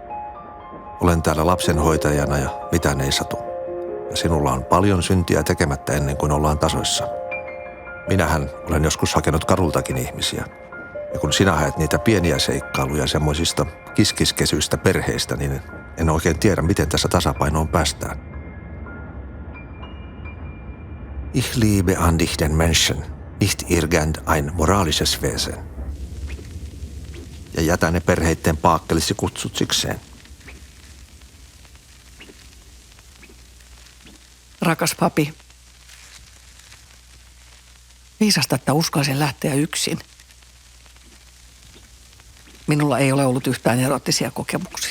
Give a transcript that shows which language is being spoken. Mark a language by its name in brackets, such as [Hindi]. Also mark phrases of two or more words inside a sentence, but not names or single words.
[Finnish] Olen täällä lapsenhoitajana ja mitään ei satu. ja sinulla on paljon syntiä tekemättä ennen kuin ollaan tasoissa. Minähän olen joskus hakenut kadultakin ihmisiä. Ja kun sinä haet niitä pieniä seikkailuja semmoisista kiskiskesyistä perheistä, niin en oikein tiedä, miten tässä tasapainoon päästään. [German] Ich liebe an dich den Menschen, nicht irgendein moralisches Wesen. [Finnish] Ja jätä ne perheitten paakkelisi kutsut sikseen. Rakas papi, viisasta, että uskalsin lähteä yksin. Minulla ei ole ollut yhtään erottisia kokemuksia.